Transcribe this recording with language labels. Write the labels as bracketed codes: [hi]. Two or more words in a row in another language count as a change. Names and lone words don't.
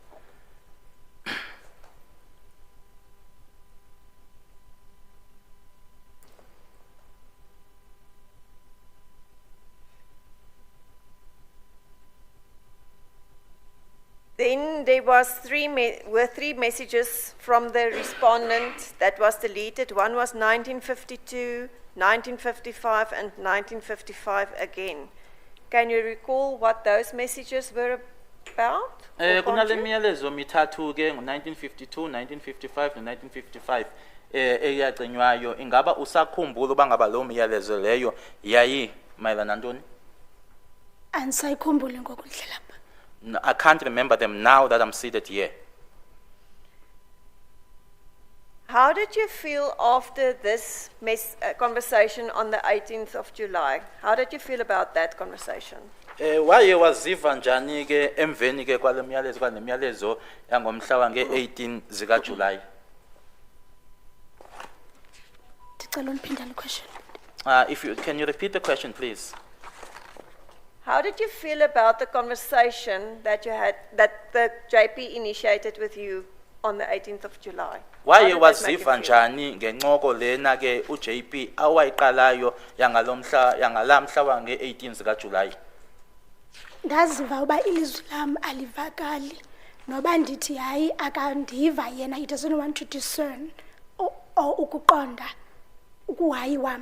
[en] Then there was three messages from the respondent that was deleted. One was 1952, 1955, and 1955 again. Can you recall what those messages were about? [xh] Kunale myalezo mithathu ke ngo-1952, 1955 no-1955 eyacinywayo. Ingaba usakhumbula uba ngaba lo myalezo leyo yayi mayelana ntoni? Andisayikhumbuli ngoku ndlela apha. [en] No, I can't remember them now that I'm seated here. How did you feel after this conversation on the 18th of July? How did you feel about that conversation? [xh] Waye waziva njani ke emveni ke kwale myalezo kwale myalezo yangomhla nge-18 zika July? Ndicela undiphindele question. [en] Can you repeat the question, please? How did you feel about the conversation that you had, that the JP initiated with you on the 18th of July? [xh] Waye waziva njani ngencoko lena ke uJP awayiqalayo yangala mhla nge-18 zika July? Ndaziva uba ilizwi lam alivakali noba ndithi hayi akandiva yena, [en] he doesn't want to discern or [xh] ukuqonda ukuhayi wam.